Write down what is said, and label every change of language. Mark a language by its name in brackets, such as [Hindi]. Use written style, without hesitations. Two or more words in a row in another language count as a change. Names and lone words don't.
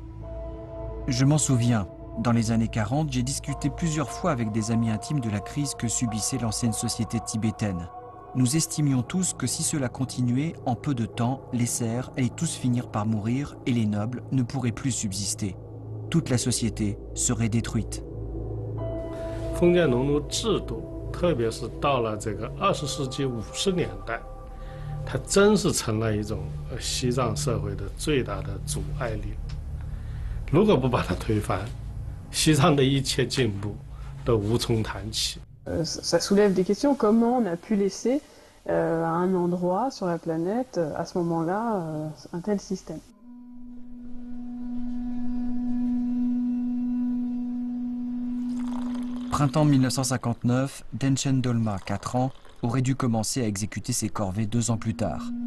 [French] « Je m'en souviens, dans les années 40, j'ai discuté plusieurs fois avec des amis intimes de la crise que subissait l'ancienne société tibétaine. Nous estimions tous que si cela continuait, en peu de temps, les serfs allaient tous finir par mourir et les nobles ne pourraient plus subsister. Toute la société serait détruite. » [Chinese] 封建农奴制度，特别是到了这个20世纪50年代，它真是成了一种西藏社会的最大的阻碍力。如果不把它推翻，西藏的一切进步都无从谈起。 [French] Ça soulève des questions. Comment on a pu laisser à un endroit sur la planète, à ce moment-là, un tel système? Printemps 1959, Denchen Dolma, 4 ans, aurait dû commencer à exécuter ses corvées 2 ans plus tard.